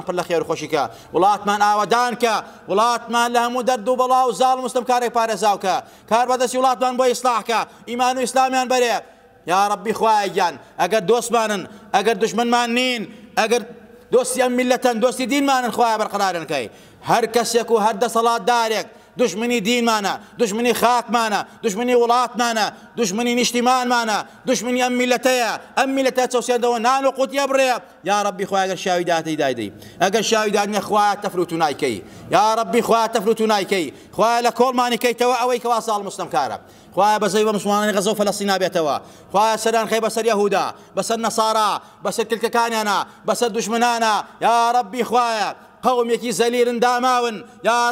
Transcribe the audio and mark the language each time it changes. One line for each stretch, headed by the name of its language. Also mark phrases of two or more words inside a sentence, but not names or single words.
Central Kurdish: پڕ لە خێر و خۆشیکە، وڵاتمان ئاوەدان کە، وڵاتمان لە هەموو دەرد و بەڵا و زاڵ و مستەمکارێک پارێزاوکە، کار بەدەستی وڵاتمان بۆ ئیسلاحکە، ئیمان و ئیسلامیان بەرێ، یا ڕەبی خوای گیان ئەگەر دۆستمانن، ئەگەر دژمنمان نین، ئەگەر دۆستی ئەم میلەتەن، دۆستی دینمانن، خوایە بەرقەرارن کەی، هەر کەسێک و هەر دەسەڵاتدارێک دشمنی دینمانە، دشمنی خاکمانە، دشمنی وڵاتمانە، دشمنی نیشتیمانمانە، دشمنی ئەم میلەتەیە، ئەم میلەتە چەوسێندەوە نان و قوتیە بڕێ، یا ڕەبی خوای ئەگەر شاوی داهاتەی دایدەی، ئەگەر شاوی دادنە خوایە تەفروت و نایکەی، یا ڕەبی خوایە تەفروت و نایکەی، خوایە لە کۆڵمانی کەیتەوە ئەوەی کەوا ساڵ مستەمکارە، خوایە بەزەوی بە مسلمانانی غەزە و فەلەستین نابێتەوە، خوایە سەران خەی بەسەر یەهودا، بەسەر نەسارا، بەسەر کلکەکانیانە، بەسەر دژمنانە، یا ڕەبی خوایە قومێکی زەلیرن داماون، یا